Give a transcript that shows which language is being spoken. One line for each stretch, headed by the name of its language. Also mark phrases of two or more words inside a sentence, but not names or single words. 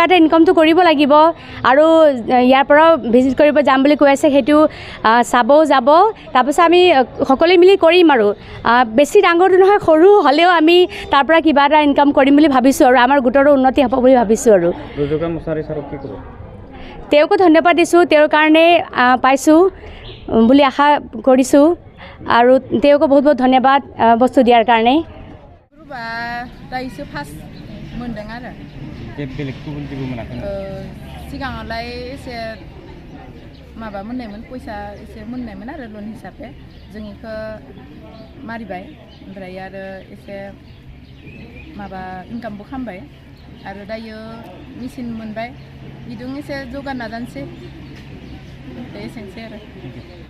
Assamese: এটা ইনকামটো কৰিব লাগিব আৰু ইয়াৰ পৰাও ভিজিট কৰিব যাম বুলি কৈ আছে সেইটো চাবও যাব তাৰপিছত আমি সকলোৱে মিলি কৰিম আৰু বেছি ডাঙৰটো নহয় সৰু হ'লেও আমি তাৰ পৰা কিবা এটা ইনকাম কৰিম বুলি ভাবিছোঁ আৰু আমাৰ গোটৰো উন্নতি হ'ব বুলি ভাবিছোঁ আৰু তেওঁকো ধন্যবাদ দিছোঁ তেওঁৰ কাৰণে পাইছোঁ বুলি আশা কৰিছোঁ আৰু তেওঁকো বহুত বহুত ধন্যবাদ বস্তু দিয়াৰ কাৰণে
Bodo: दायोसो फार्स्ट मोनदों आरो बेलेग गुबुन जेबो मोनाखै सिगाङावलाय एसे माबा मोननायमोन पैसा एसे मोननायमोन आरो लन हिसाबै जों इखौ मारिबाय ओमफ्राय आरो एसे माबा इनकामबो खालामबाय आरो दायो मेसिन मोनबाय बिदों एसे जौगानो नाजानोसै एसेनोसै आरो